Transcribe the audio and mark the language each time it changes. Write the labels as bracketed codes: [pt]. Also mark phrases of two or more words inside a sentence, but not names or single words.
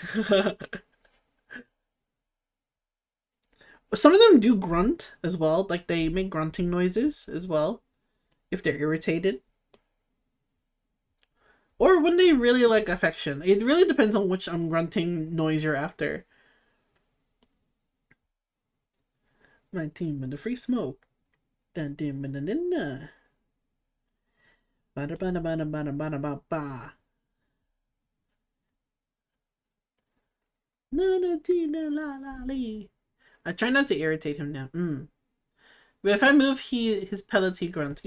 [en] Some of them do grunt as well, like they make grunting noises as well if they're irritated. Or when they really like affection. It really depends on which grunting noise you're after. My team in the free smoke. Dun dun dun dun dun dun. Bada bada bada bada bada bada ba. La la la la la. I try not to irritate him now. But if I move his pellets he grunts.